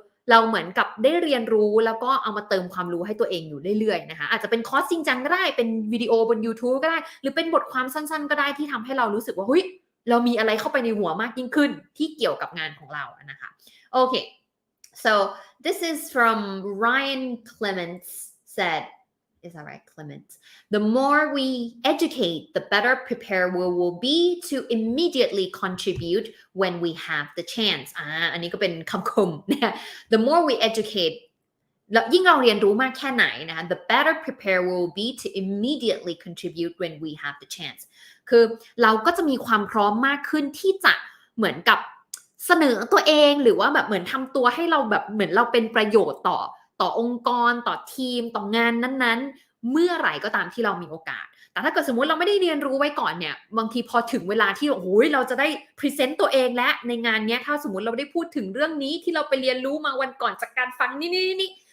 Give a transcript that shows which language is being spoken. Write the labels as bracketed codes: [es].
[th] เราเหมือนกับได้เรียนรู้แล้วก็เอามาเติมความรู้ให้ตัวเองอยู่เรื่อยๆนะคะอาจจะเป็นคอร์สจริงจังก็ได้เป็นวิดีโอบน YouTube ก็ได้หรือเป็นบทความสั้นๆก็ได้ที่ทำให้เรารู้สึกว่าเฮ้ยเรามีอะไรเข้าไปในหัวมากยิ่งขึ้นที่เกี่ยวกับงานของเรานะคะโอเค [en] so this is from Ryan Clements said Is that right, Clement? The more we educate, the better prepared we will be to immediately contribute when we have the chance. [th] อันนี้ก็เป็นคำคมนะ [en] The more we educate [th] แล้วยิ่งเราเรียนรู้มากแค่ไหนนะคะ [en] The better prepared we will be to immediately contribute when we have the chance. [th] คือเราก็จะมีความพร้อมมากขึ้นที่จะเหมือนกับเสนอตัวเองหรือว่าแบบเหมือนทำตัวให้เราแบบเหมือนเราเป็นประโยชน์ต่อองค์กรต่อทีมต่องานนั้นๆเมื่อไหร่ก็ตามที่เรามีโอกาสแต่ถ้าเกิดสมมุติเราไม่ได้เรียนรู้ไว้ก่อนเนี่ยบางทีพอถึงเวลาที่โอ้โหเราจะได้พรีเซนต์ตัวเองและในงานเนี้ยถ้าสมมุติเราได้พูดถึงเรื่องนี้ที่เราไปเรียนรู้มาวันก่อนจากการฟังนี่